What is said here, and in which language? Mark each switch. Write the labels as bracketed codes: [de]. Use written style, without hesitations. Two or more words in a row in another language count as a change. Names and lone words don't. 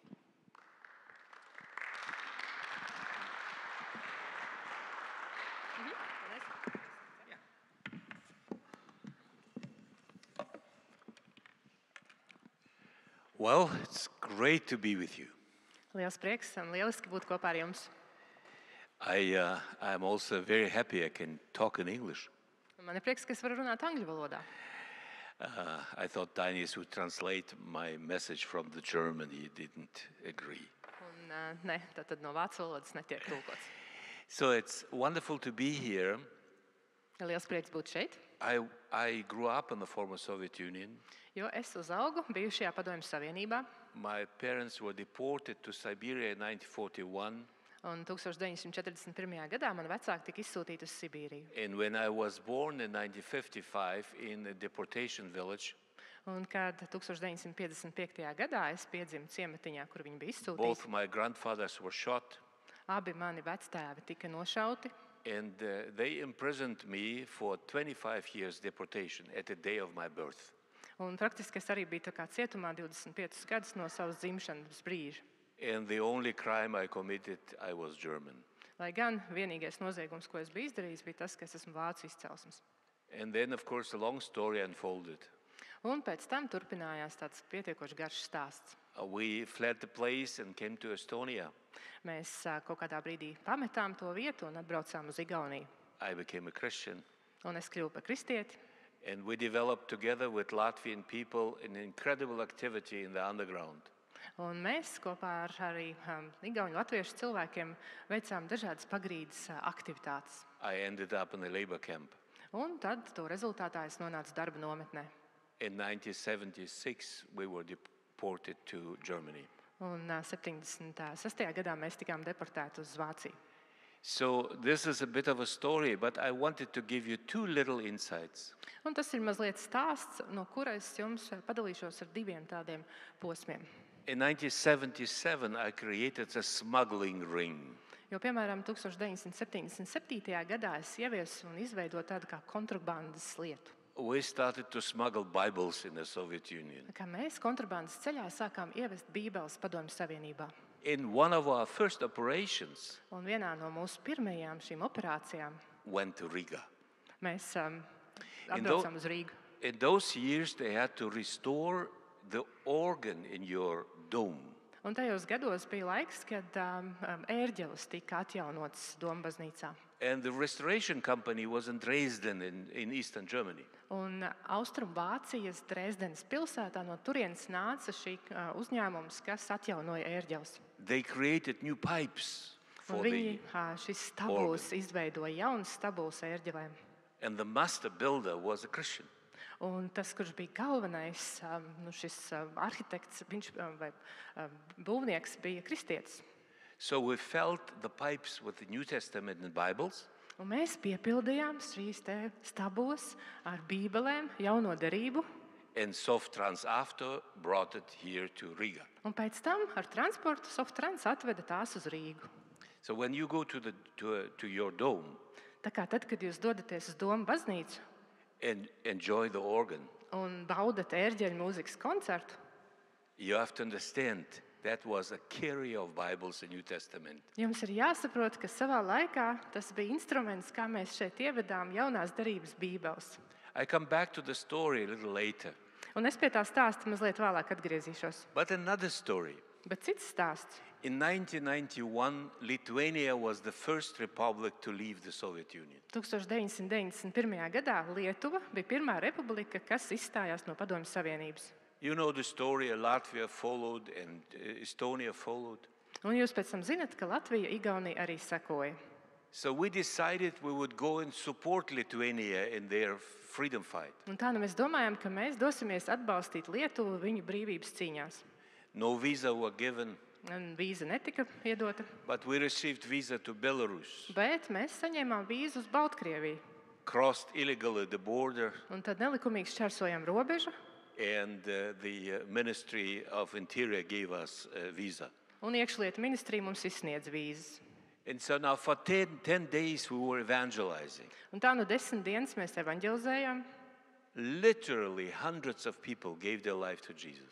[en] Well, it's great to be with you. [lv] Liels prieks un lieliski būt kopā ar jums. [en] I'm also very happy I can talk in English. [lv] Man ir prieks, ka es varu runāt angļu valodā. [en] I thought Daniel would translate my message from the German. He didn't agree. [lv] Un, ne, tad no vācu valodas netiek tulkots. [en] So it's wonderful to be here. [lv] Liels prieks būt šeit, [en] I grew up in the former Soviet Union. [lv] jo es uzaugu bijušajā Padomju Savienībā. [en] My parents were deported to Siberia in 1941. [lv] Un 1941. gadā man vecāki tika izsūtīti uz Sibīriju. [en] And when I was born in 1955 in a deportation village, [lv] Un kad 1955. gadā es piedzimu ciematiņā, kur viņi bija izsūtīti, [en] both my grandfathers were shot. [lv] abi mani vectēvi tika nošauti. [en] And they imprisoned me for 25 years deportation at the day of my birth. [lv] Un praktiski es arī biju tā kā cietumā 25 gadus no savas dzimšanas brīža. [en] And the only crime I committed, I was German. [lv] Lai gan vienīgais noziegums, ko es biju izdarījis, bija tas, ka es esmu vācu izcelsmes. [en] And then, of course, a long story unfolded. [lv] Un pēc tam turpinājās tāds pietiekoši garš stāsts. [en] We fled the place and came to Estonia. [lv] Mēs kaut kādā brīdī pametām to vietu un atbraucām uz Igauniju. [en] I became a Christian. [lv] Un es kļuvu par kristieti. [en] And we developed together with Latvian people an incredible activity in the underground. [lv] Un mēs kopā ar arī igauņu latviešu cilvēkiem veicām dažādas pagrīdes aktivitātes. [en] I ended up in a labor camp. [lv] Un tad to rezultātā es nonācu darba nometnē. [en] In 1976, we were deported to Germany. [lv] Un 76. gadā mēs tikām deportēti uz Vāciju. [en] So this is a bit of a story, but I wanted to give you two little insights. [lv] Un tas ir mazliet stāsts, no kura es jums padalīšos ar diviem tādiem posmiem. [en] In 1977, I created a smuggling ring. [lv] Jo, piemēram, 1977. gadā es ieviesu un izveidoju tādu kā kontrabandas lietu. [en] We started to smuggle Bibles in the Soviet Union. [lv] Kā mēs kontrabandas ceļā sākām ievest Bībeles Padomju Savienībā. [en] In one of our first operations, [lv] Un vienā no mūsu pirmajām šīm operācijām [en] went to Riga. [lv] mēs atbraucām uz Rīgu. [en] In those years, they had to restore the organ in your dome. [lv] Un tajos gados bija laiks, kad ērģeles tika atjaunotas Doma baznīcā. [en] And the restoration company was in Dresden in eastern Germany. [lv] Un Austrum Vācijas Dresdenes pilsētā no turienes nāca šī uzņēmums, kas atjaunoja ērģeles. [en] They created new pipes [lv] Un [en] for [lv] viņi [en] the... [lv] šis stabuls izveidoja jaunas stabuls ērģelēm. [en] And the master builder was a Christian. [lv] Un tas, kurš bija galvenais, šis arhitekts vai būvnieks, bija kristietis. [en] So we filled the pipes with the New Testament and Bibles. [lv] Un mēs piepildījām šīs te stabulas ar bībelēm, jauno derību. [en] And Softrans after brought it here to Riga. [lv] Un pēc tam ar transportu Softrans atveda tās uz Rīgu. [en] So when you go to your dome [lv] Tā kā tad, kad jūs dodaties uz Doma baznīcu [en] and enjoy the organ, [lv] un baudat ērģeļu mūzikas koncertu, [en] you have to understand that was a carrier of Bibles in New Testament. [lv] jums ir jāsaprot, ka savā laikā tas bija instruments, kā mēs šeit ievedām jaunās derības bībeles. [en] I come back to the story a little later. [lv] Un es pie tā stāsta mazliet vēlāk atgriezīšos. [en] But another story. [lv] Bet cits stāsts. [en] In 1991, Lithuania was the first republic to leave the Soviet Union. [lv] 1991. gadā Lietuva bija pirmā republika, kas izstājās no Padomju Savienības. [en] You know the story, Latvia followed and Estonia followed. [lv] Un jūs pēc tam zinat, ka Latvija, Igaunija arī sekoja. [en] So we decided we would go and support Lithuania in their freedom fight. [lv] Un tā nu mēs domājam, ka mēs dosimies atbalstīt Lietuvu viņu brīvības cīņās. [en] No visa were given, [lv] Un vīza netika iedota, [en] but we received visa to Belarus, [lv] bet mēs saņēmām vīzu uz Baltkrieviju. [en] crossed illegally the border, [lv] Un tad nelikumīgi šķērsojām robežu, [en] and the Ministry of Interior gave us a visa. [lv] un iekšlietu ministrija mums izsniedz vīzas. [en] And so now for 10 days we were evangelizing. [lv] Un tā nu 10 dienas mēs evanģelizējām. [en] literally hundreds of people gave their life to Jesus.